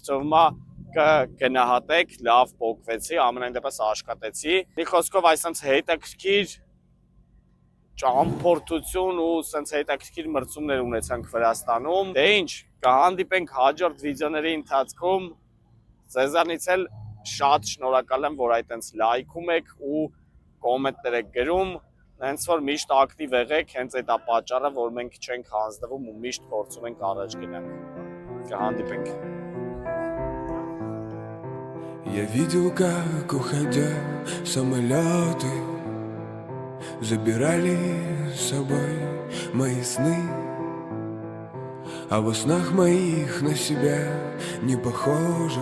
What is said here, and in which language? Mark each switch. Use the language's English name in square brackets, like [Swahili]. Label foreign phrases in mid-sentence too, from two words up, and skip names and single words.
[Armenian] թվում է կգնահատեք, լավ փոխվեցի, ամենայն դեպս աշխատեցի։ Մի խոսքով այսպես հետաքրքիր ճամփորդություն ու sense հետաքրքիր մրցումներ ունեցանք Վրաստանում։ Դե ինչ, կհանդիպենք հաջորդ վիդեոների ընթացքում։ Ձեզանից էլ շատ շնորհակալ եմ, որ այտենց լայքում եք ու կոմենտներ եք գրում, հենց որ միշտ ակտիվ եղեք, հենց այդ է պատճառը, որ մենք չենք հանձնվում ու միշտ փորձում ենք առաջ գնանք։ Կհանդիպենք։ [Russian] Я видел, как, уходя, самолеты забирали с собой мои сны, а во снах моих на себя не похоже.